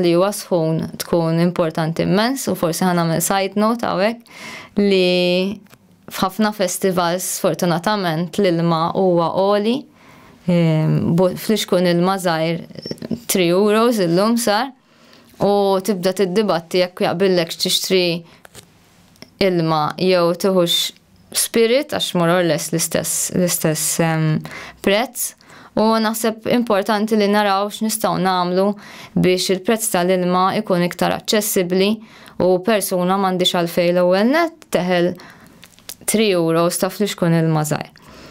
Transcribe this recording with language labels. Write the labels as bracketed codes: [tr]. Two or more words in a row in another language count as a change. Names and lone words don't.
[mt] li huwa sħun tkun importanti immens u forsi ħanagħmel [en] side note [mt] hawnhekk li f'ħafna festivals sfortunatament l-ilma huwa għoli fl-ixkun ilma żgħir 3 euros illum sar u tibda tiddibatti jekk jaqbillek tixtri ilma jew tieħux spirit għax [en] more or less [mt] l-istess prezz. U naħseb importanti li naraw x'nistgħu nagħmlu biex il-prezz tal-ilma ikun iktar aċċessibbli u persuna m'għandix għalfejn l-ewwel nett teħel 3 euros ta' fl-ixkun ilma żgħir.